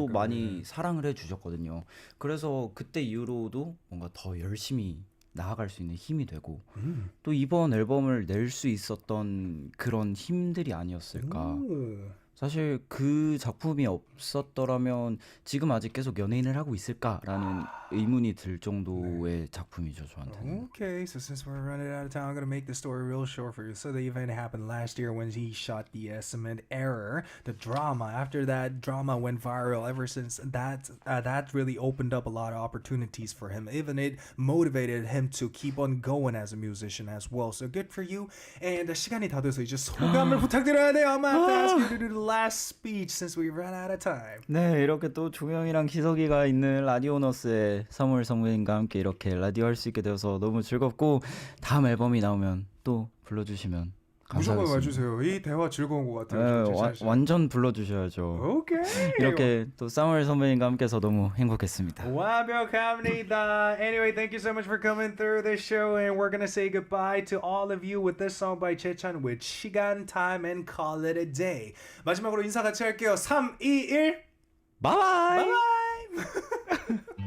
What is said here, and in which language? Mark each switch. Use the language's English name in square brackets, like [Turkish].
[Korean] 또 많이 사랑을 해주셨거든요. 그래서 그때 이후로도 뭔가 더 열심히 나아갈 수 있는 힘이 되고 또 이번 앨범을 낼 수 있었던 그런 힘들이 아니었을까. 사실 그 작품이 없었더라면 지금 아직 계속 연예인을 하고 있을까라는 의문이 들 정도의 작품이죠, 저한테는. [English] Okay, so since we're running out of time, I'm gonna make the story real short for you. So the event happened last year when he shot the cement error, the drama. After that drama went viral, ever since that really opened up a lot of opportunities for him. Even it motivated him to keep on going as a musician as well. So good for you. [Korean] And 시간이 다 돼서 이제 소감을 부탁드려야 돼요. [English] I'm gonna have to ask you to do the last speech since we ran out of time. [Korean] 네, 이렇게 또 종영이랑 기석이가 있는 라디오너스의 3월 선배님과 함께 이렇게 라디오 할 수 있게 되어서 너무 즐겁고 다음 앨범이 나오면 또 불러주시면 감사하겠습니다. 무조건 와주세요. 이 대화 즐거운 것 같아요. 완전 불러주셔야죠. [English] Okay. [Korean] 이렇게 또 3월 선배님과 함께해서 너무 행복했습니다. 완벽합니다. [English] Anyway, thank you so much for coming through this show, and we're gonna say goodbye to all of you with this song by 채찬 with 시간, time, and call it a day. [Korean] 마지막으로 인사 같이 할게요. 3, 2, 1. 바이바이. 바이바이.